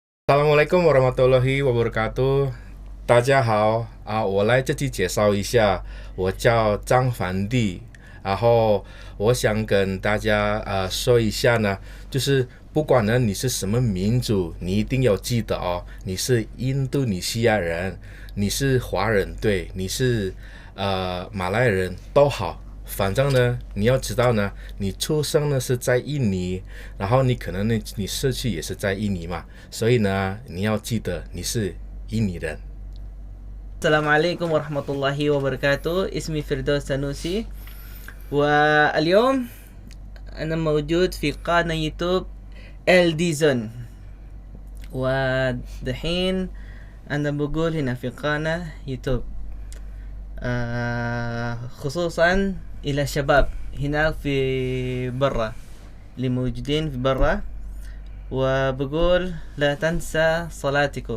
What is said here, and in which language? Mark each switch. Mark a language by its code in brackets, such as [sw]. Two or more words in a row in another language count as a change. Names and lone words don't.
[ar] السلام عليكم ورحمة الله وبركاته. [zh] 大家好我来这里介绍一下，我叫张凡弟。然后我想跟大家说一下呢，就是不管呢你是什么民族，你一定要记得哦，你是印度尼西亚人，你是华人，对，你是马来人都好。反正呢，你要知道呢，你出生呢是在印尼，然后你可能呢，你逝去也是在印尼嘛，所以呢，你要记得你是印尼人。 [ar] السلام عليكم ورحمة الله وبركاته. اسمي فردوس سنوسي واليوم أنا موجود في قناة يوتيوب الديزون ودحين أنا بقول هنا في قناة يوتيوب خصوصا إلى شباب هناك في برا اللي موجودين في برا وبقول لا تنسى صلاتكم.